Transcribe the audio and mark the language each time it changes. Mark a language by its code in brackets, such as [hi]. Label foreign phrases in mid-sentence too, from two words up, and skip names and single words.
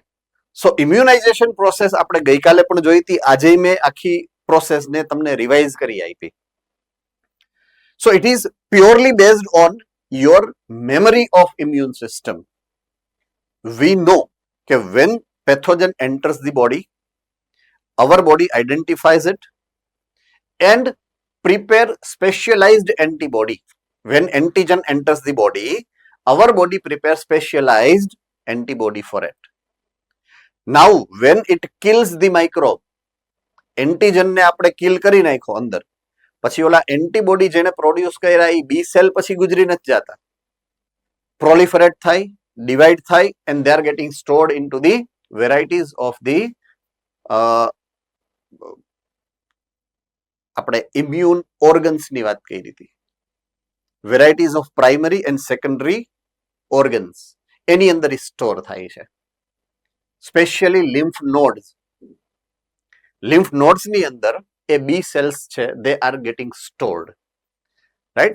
[en] so immunization process [gu] આપણે ગઈકાલે પણ જોઈ હતી, આજે મેં આખી પ્રોસેસને તમને રિવાઇઝ કરી આપી. [en] so it is purely based on your memory of immune system. we know કે when pathogen enters the body, our body identifies it and prepare specialized antibody. When antigen enters the body, our body prepares specialized antibody for it. Now when it kills the microbe, [gu] antigen ને આપણે kill કરી નાખો અંદર, પછી ઓલા એન્ટીબોડી જેને પ્રોડ્યુસ કર્યા એ [en] B cell [gu] પછી ગુજરી નથી જતા, પ્રોલિફરેટ થાય, ડિવાઈડ થાય, [en] and they are getting stored into the varieties of the [gu] આપણે [en] immune organs [gu] ની વાત કરી હતી, [en] varieties of primary and secondary organs [gu] એની અંદર સ્ટોર થાય છે. [en] specially lymph nodes, lymph nodes [gu] ની અંદર એ [en] B cells [gu] છે, [en] they are getting stored, [gu] રાઈટ?